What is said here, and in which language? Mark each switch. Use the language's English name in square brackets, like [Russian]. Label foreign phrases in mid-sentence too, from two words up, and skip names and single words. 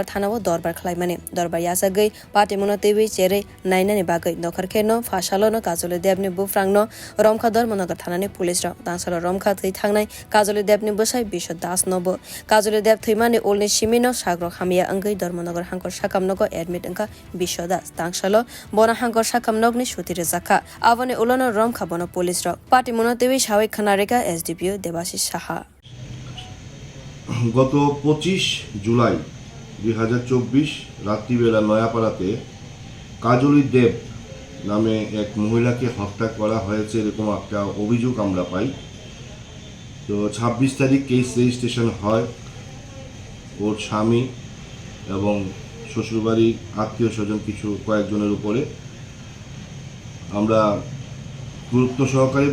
[Kok Borok] thanao dorbar khlaimani dorbar yasagei Party Mune tewi chere nainani bagai nokharkheno Fashalona Kajoli Debni bufrangno Romkha Dharmanagar thanani police ra dangsalo Romkha thui thangnai Kajoli Debni bosai Bishodas nobo Kajoli Deb thuimani olni simino sagrok hamia angai Dharmanagar hangkor sakamnogo admit angka Bishodas dangsalo bona hangkor sakamnogni sutire zakha abone ulono Romkha bono police ra party monotewi Shawik Khanareka SDPO Debashis Saha [Bangla] গত 25 জুলাই 2024 রাত্রিবেলা নয়াপাড়াতে কাজলি দেব নামে এক মহিলাকে হত্যা করা হয়েছে এরকম একটা অভিযোগ আমরা পাই তো 26 তারিখ কেস রেজিস্ট্রেশন হয় ওর স্বামী এবং শ্বশুরবাড়ির আত্মীয় স্বজন কিছু কয়েকজনের উপরে আমরা গুরুত্ব সহকারে